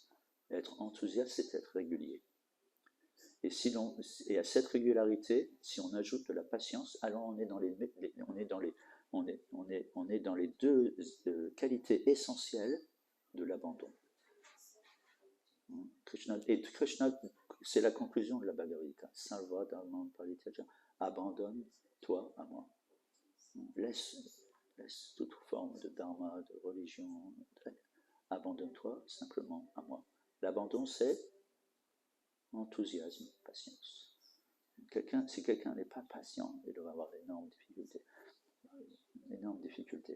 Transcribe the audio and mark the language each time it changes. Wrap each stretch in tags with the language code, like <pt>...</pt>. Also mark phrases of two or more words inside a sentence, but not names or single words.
<fr>Être enthousiaste, c'est être régulier. Et à cette régularité, si on ajoute de la patience, alors on est dans les deux qualités essentielles de l'abandon. Krishna, c'est la conclusion de la Bhagavad Gita.</fr> <sa>सर्व धर्मान् परित्यज,</sa> <fr>abandonne-toi à moi. Laisse toute forme de dharma, de religion, abandonne-toi simplement à moi. L'abandon, c'est enthousiasme, patience. Si quelqu'un n'est pas patient, il doit avoir d'énormes difficultés.</fr>